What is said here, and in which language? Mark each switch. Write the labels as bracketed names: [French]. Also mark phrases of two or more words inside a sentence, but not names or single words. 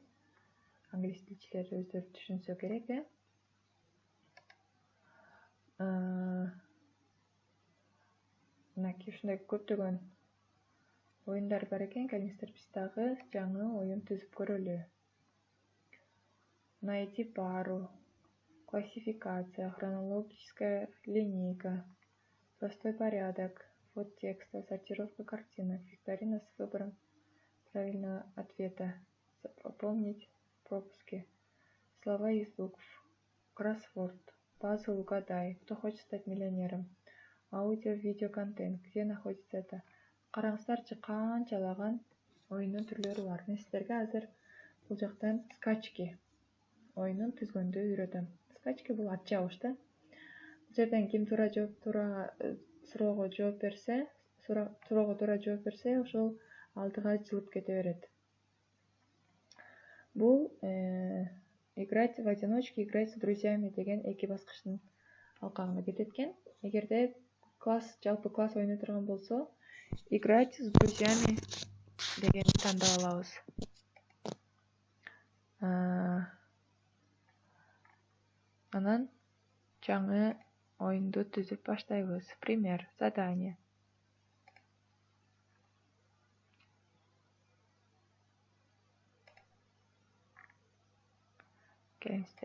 [Kyrgyz] Англис тилчилери өздөрү түшүнсө керек, Мынакей ушундай көптөгөн оюндар бар экен. Келиңиздер биз дагы жаңы оюн түзүп көрөлү. [Russian] Найти пару, классификация, хронологическая линейка, простой порядок, ввод текста, сортировка картинок, викторина с выбором правильного ответа, заполнить пропуски, слова из букв, кроссворд, пазл угадай, кто хочет стать миллионером, аудио-видео контент, где находится это. [Kyrgyz] Караңыздарчы, канчалаган оюндун түрлөрү бар. Мен сиздерге азыр бул жактан скачки оюнун түзгөндү үйрөтөм. Скачки бул ат чабыш да. Бул жерден ким суроого жооп берсе, ошол алдыга жылып кете берет. Бул [Russian] играть в одиночке, играть с друзьями [Kyrgyz] деген эки баскычтын алкагына кетет экен. Эгерде жалпы класс ойной турган болсо, [Russian] играть с друзьями [Kyrgyz] дегенди тандап алабыз. Анан жаңы оюнду түзүп баштайбыз. [Russian] Пример, задание. Келиңиздер.